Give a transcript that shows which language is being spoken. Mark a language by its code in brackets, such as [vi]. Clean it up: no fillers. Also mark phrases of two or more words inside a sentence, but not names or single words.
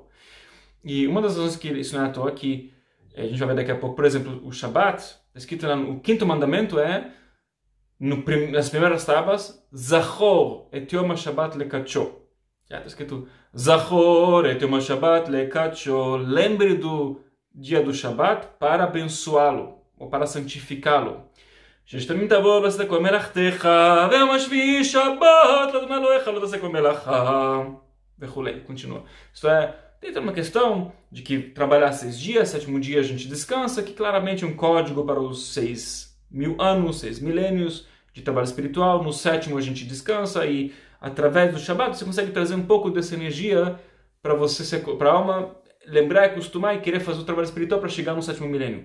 [pt] E uma das razões que isso não é à toa é que, a gente vai ver daqui a pouco, por exemplo, o Shabbat, está escrito lá no 5º mandamento nas primeiras tábuas, [he] זכור את יום השבת לקדשו. [pt] Está escrito [he] זכור את יום השבת לקדשו. [pt] Lembre do dia do Shabbat para abençoá-lo ou para santificá-lo. [he] ששתמיד תבוא ועשית כל מלאכתך, ויום השביעי שבת לאדוני אלוהיך לא תעשה כל מלאכה, וכולי. [pt] Continua. Isto é, tem uma questão de que trabalhar 6 dias, 7º dia a gente descansa, que claramente é um código para os 6 6.000 anos, 6 milênios de trabalho espiritual. No 7º a gente descansa e através do Shabbat você consegue trazer um pouco dessa energia para você, para a alma lembrar, acostumar e querer fazer o trabalho espiritual para chegar no 7º milênio.